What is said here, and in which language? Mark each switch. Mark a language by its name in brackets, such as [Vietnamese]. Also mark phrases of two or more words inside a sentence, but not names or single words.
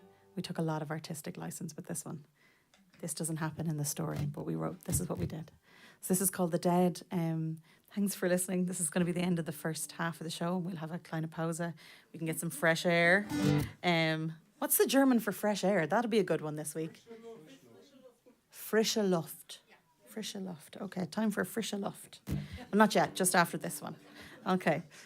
[English] We took a lot of artistic license with this one. This doesn't happen in the story, but we wrote, this is what we did. So this is called The Dead. Thanks for listening. This is going to be the end of the first half of the show. We'll have a [German] kleine Pause. [English] We can get some fresh air. What's the German for fresh air? That'll be a good one this week. [German] Frische Luft. frische Luft. [English] Okay, time for [German] frische Luft. [English] Well, not yet, just after this one. Okay.